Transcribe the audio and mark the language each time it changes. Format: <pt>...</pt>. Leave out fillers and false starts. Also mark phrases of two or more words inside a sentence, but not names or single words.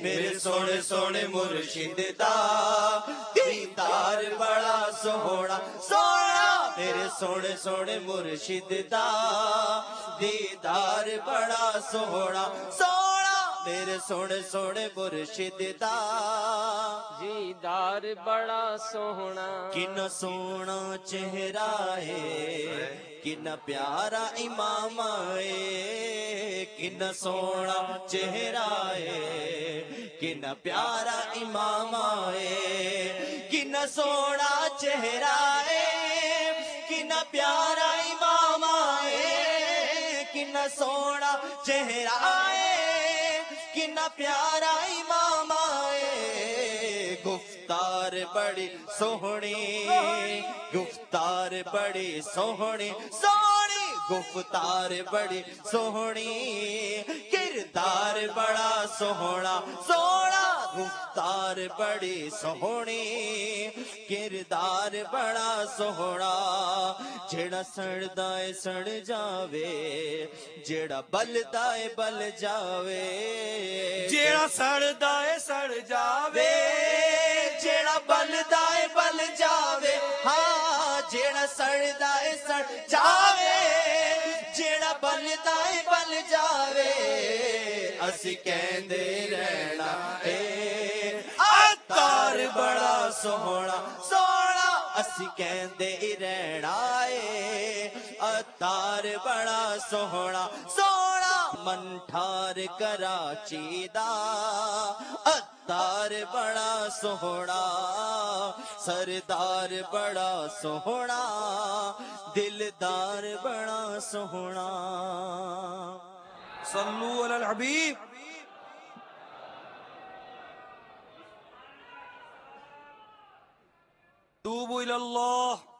<pa>میرے سونے سونے مرشد دا دیدار بڑا سوہنا سوہنا. میرے سونے سونے مرشد دا دیدار بڑا سوہنا سوہنا. میرے سونے سونے مرشد دا دیدار بڑا سوہنا. کنا سونا چہرہ ہے، کنا پیارا امام ہے. کنا سونا چہرہ ہے، کنا پیارا امام ہے. کنا سونا چہرہ ہے، کنا پیارا امام ہے. کنا سونا چہرہ ہے، کنا پیارا امام ہے. گفتار بڑی سوہنی، گفتار بڑی سوہنی سوہنی. گفتار بڑی سوہنی، کردار بڑا سوہنا سوہنا. گفتار بڑی سوہنی، کردار بڑا سوہنا. جڑا سڑدا اے سڑ جاوے، جڑا بلدا اے بل جاوے. جیڑا سڑدا اے سڑ جاوے، جیڑا بلدا اے بل جاوے. ہاں جیڑا سڑدا اے سڑ جاوے، جیڑا بلدا اے بل جاوے. اسی کہندے رہنا اے عطار بڑا سوہنا سوہنا. اسی کہندے رہنا اے عطار بڑا سوہنا سوہنا. منٹھار کراچی دا عطار بڑا سوہنا. سردار بڑا سوہنا، دلدار بڑا سوہنا.</pa> <ar>صلو علی الحبیب. توبوا الی اللہ.</ar>